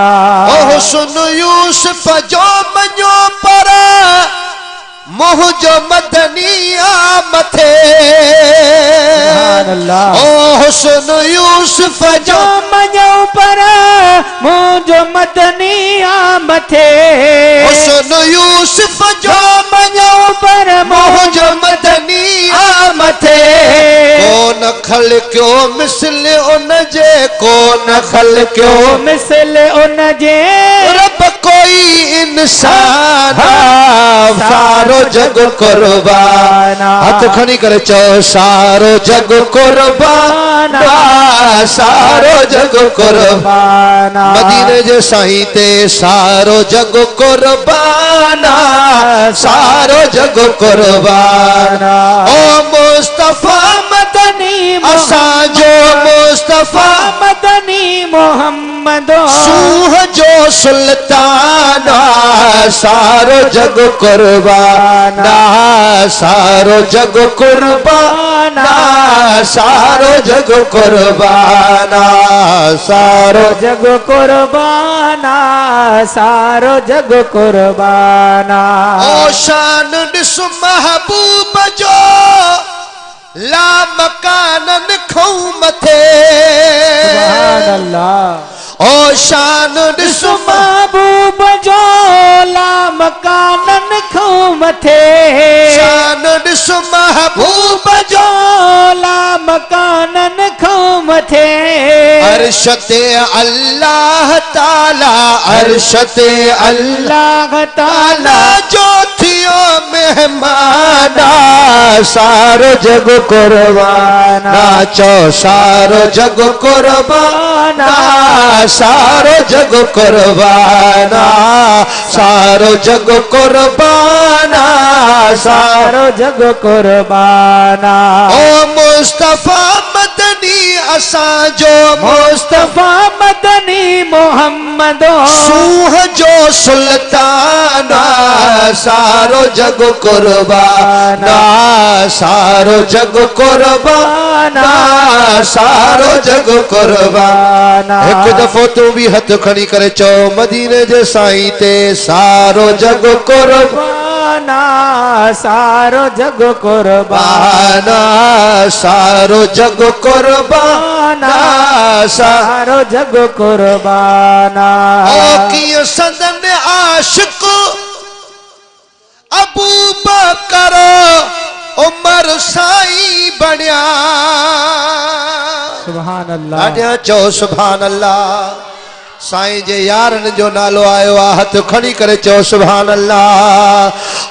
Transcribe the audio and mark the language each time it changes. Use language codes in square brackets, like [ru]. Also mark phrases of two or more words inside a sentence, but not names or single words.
[sd] ओ सुन यूसुफ जो मञो पर मोह जो मदनिया मथे, ओ सुन यूसुफ जो मञो पर मोह जो मदनिया मथे, ओ सुन यूसुफ जो मञो पर मोह जो मदनिया मथे। कौन खल क्यों मिसल उन जे, कौन खल क्यों मिसल उन जे, रब कोई इंसान, सारो जग कुर्बाना। हाथ खणी करे चो सारो जग कुर्बाना, सारो जग कुर्बाना। मदीने जे साईं ते सारो जग कुर्बाना, सारो जग कुर्बाना। ओ मुस्तफा मदनी असांजो मुस्तफा मदनी मोहम्मद, सूह जो सुल्ताना, सारो जग कुर्बाना, सारो जग कुर्बाना, सारो जग कुर्बाना, सारो जग कुर्बाना, सारो जग कुर्बाना। ओ शान ॾिस महबूब जो ला मकानन खऊं मथे, [ar] سبحان الله. [sd] ओ शान ॾिस महबूब जो ला मकानन खऊं मथे, शान ॾिस महबूब जो ला मकानन खऊं मथे। अर्श ते अल्लाह ताला, अर्श ते अल्लाह ताला जो थियो मेहमाना, सारो जग कुर्बाना। चो सारो जग कुर्बाना, सारो जग कुर्बाना, सारो जग कुर्बाना, सारो जग कुर्बाना। ओ मुस्तफा मदनी असांजो मुस्तफा मदनी मोहम्मद, सूह जो सुल्ताना, सारो जग कुर्बाना, सारो जग कुर्बाना, सारो जग कुर्बाना। एक दफ़ो तू भी हथ खणी करे चो मदीने जे साईं ते सारो जग कुर्बाना, सारो जग कुर्बाना, सारो जग कुर्बाना, सारो जग कुर्बाना। ओ कियो सदन आशिक अबू बकर उमर साईं बणिया, [ar] سبحان الله. [sd] ॾाढा चओ [ar] سبحان الله. [sd] साईं जे यारन जो नालो आयो आ, हथ खणी करे चओ [ar] سبحان الله.